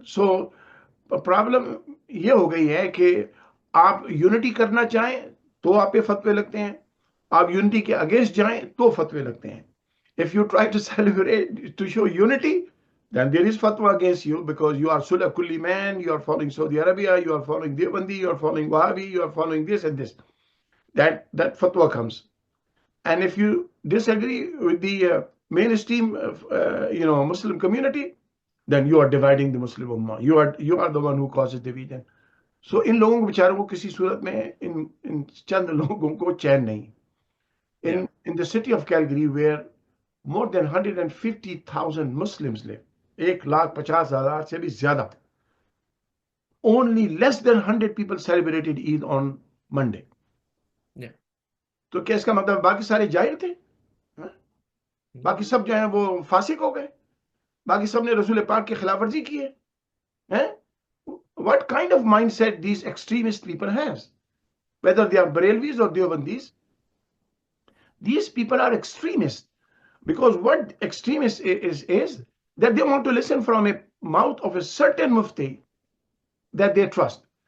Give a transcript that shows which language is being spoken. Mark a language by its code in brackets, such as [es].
[en] So problem [hi] ये हो गई है कि आप यूनिटी करना चाहें तो आप पे फतवे लगते हैं, आप यूनिटी के अगेंस्ट जाएं तो फतवे लगते हैं. [en] If you try to celebrate, to show unity, then there is fatwa against you because you are Sulah Kulli man, you are following Saudi Arabia, you are following Deobandi, you are following Wahhabi, you are following this and this. That fatwa comes. And if you disagree with the mainstream Muslim community, then you are dividing the Muslim Ummah. You are the one who causes division. So in [hi] लोगों को बेचारों को किसी सूरत में इन चंद लोगों को चैन नहीं. [en] In the city of Calgary, where more than 150,000 Muslims live, [hi] 1,50,000 से भी ज़्यादा, [en] only less than 100 people celebrated Eid on Monday. Yeah. [hi] तो क्या इसका मतलब बाकी सारे जाहिल थे? बाकी सब जो हैं वो फासिक हो गए, बाकी सब ने रसूल पाक की खिलाफ वर्जी की है? [en] What kind of mindset these extremist people has, whether they are Barelvis or Deobandis? These people are extremists because what extremists is that they want to listen from a mouth of a certain mufti that they trust.